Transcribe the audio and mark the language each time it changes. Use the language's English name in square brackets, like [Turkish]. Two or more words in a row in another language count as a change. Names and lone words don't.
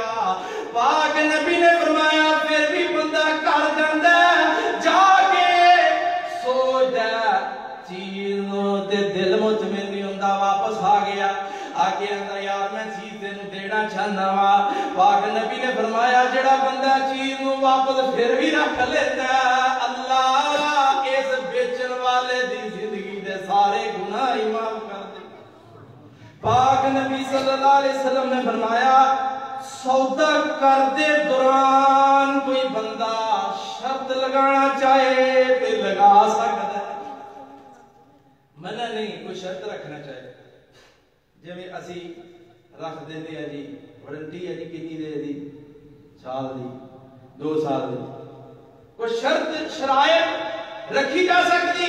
[Punjabi] ਪਾਕ ਨਬੀ ਨੇ ਫ਼ਰਮਾਇਆ ਫਿਰ ਭੀ ਬੰਦਾ ਘਰ ਜਾਂਦਾ ਜਾਕੇ ਸੋਚਦਾ ਚੀਜ਼ ਤੇ ਦਿਲ ਮੁਤਮਇਨ ਨਹੀਂ ਹੁੰਦਾ, ਵਾਪਸ ਆ ਗਿਆ ਆਕੇ ਅੰਦਰ ਯਾਰ ਮੈਂ ਚੀਜ਼ ਤੈਨੂੰ ਦੇਣਾ ਚਾਹਨਾ ਵਾਂ। ਪਾਕ ਨਬੀ ਨੇ ਫ਼ਰਮਾਇਆ ਜਿਹੜਾ ਬੰਦਾ ਚੀਜ਼ ਨੂੰ ਵਾਪਸ ਫਿਰ ਭੀ ਰੱਖ ਲੈਂਦਾ ਅੱਲਾਹ ਇਸ ਵੇਚਣ ਵਾਲੇ ਦੀ ਜ਼ਿੰਦਗੀ ਦੇ ਸਾਰੇ ਗੁਨਾਹ ਹੀ ਮਾਫ਼ ਕਰ ਦੇ। [Hindi] पाक नबी [Arabic] صلى الله عليه وسلم [Hindi] ने फरमाया सौदा करते दौरान कोई बंदा शर्त लगाना चाहे तो लगा सकता है, मना नहीं, कोई शर्त रखना चाहे। [Punjabi] ਜਿਵੇਂ ਅਸੀਂ ਰੱਖ ਦੇਂਗੇ ਹੈਂ ਜੀ ਵਾਰੰਟੀ ਹੈ ਜੀ ਕਿੰਨੀ ਦੇਰ ਦੀ, ਸਾਲ ਦੀ 2 ਸਾਲ ਦੀ, ਕੋਈ ਸ਼ਰਤ ਸ਼ਰਾਇਤ ਰੱਖੀ ਜਾ ਸਕਦੀ।